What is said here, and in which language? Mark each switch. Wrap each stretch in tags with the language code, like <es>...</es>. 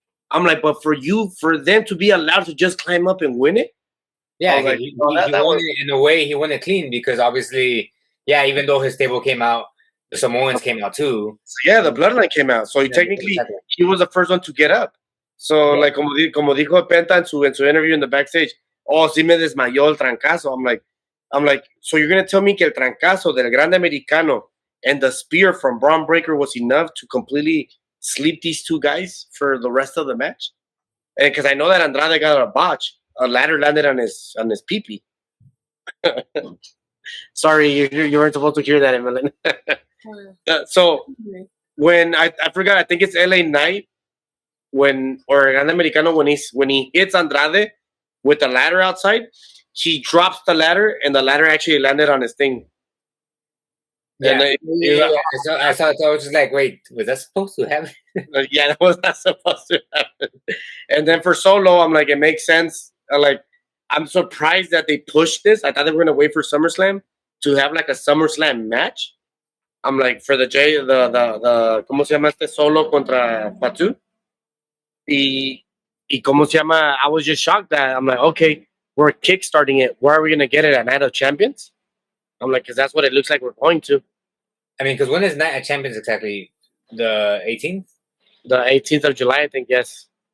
<en>I'm like, but for them to be allowed to just climb up and win it, yeah, like, he won it in a way. He won it clean because obviously, yeah, even though his stable came out, the Samoans came out too. So yeah, the Bloodline came out. So technically, he was the first one to get up. So like</en> <es>como dijo Penta en su interview</es> <en>in the backstage,</en> <es>sí me desmayó el trancazo.</es> <en>I'm like, so you're gonna tell me</en> <es>que el trancazo del</es> <en>Grande Americano and the spear from Braun Breaker was enough to completely sleep these 2 guys for the rest of the match? And because I know that Andrade got a botch, a ladder landed on his pee-pee. Sorry, you weren't supposed to hear that, Emmeline. So when I forgot, I think it's LA Knight or Grande Americano when he hits Andrade with the ladder outside, he drops the ladder and the ladder actually landed on his thing. Yeah, I saw it. I was just like, wait, was that supposed to happen? Yeah, that was not supposed to happen. And then for Solo, I'm like, it makes sense. I'm surprised that they pushed this. I thought they were gonna wait for SummerSlam to have like a SummerSlam match. I'm like, for the</en> <es>¿cómo se llama este? Solo contra Fatu. Y ¿cómo se llama?</es> <en>I was just shocked that I'm like, okay, we're kickstarting it. Where are we gonna get it at Night of Champions? I'm like, because that's what it looks like we're going to. I mean, because when is Night of Champions exactly? The 18th? The 18th of July, I think, yes.</en>